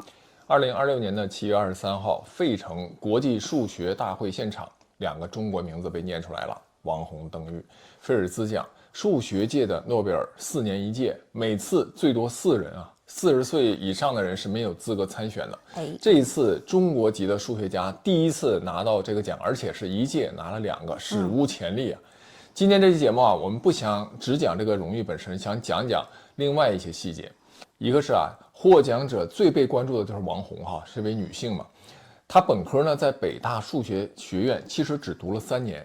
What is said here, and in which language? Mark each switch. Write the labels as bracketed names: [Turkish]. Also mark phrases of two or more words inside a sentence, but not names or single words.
[Chinese] 2026 年的7月23号，费城国际数学大会现场，两个中国名字被念出来了：王洪、邓玉。菲尔兹奖，数学界的诺贝尔，4年一届，每次最多4人啊。40岁以上的人是没有资格参选的。这一次中国籍的数学家第一次拿到这個獎，而且是一屆拿了2個，史無前例啊。今天這期節目啊，我們不想只講這個榮譽本身，想講講另外一些細節。一個是啊，獲獎者最被關注的就是王洪哈，是位女性嘛。她本科呢在北大數學學院，其實只讀了3年。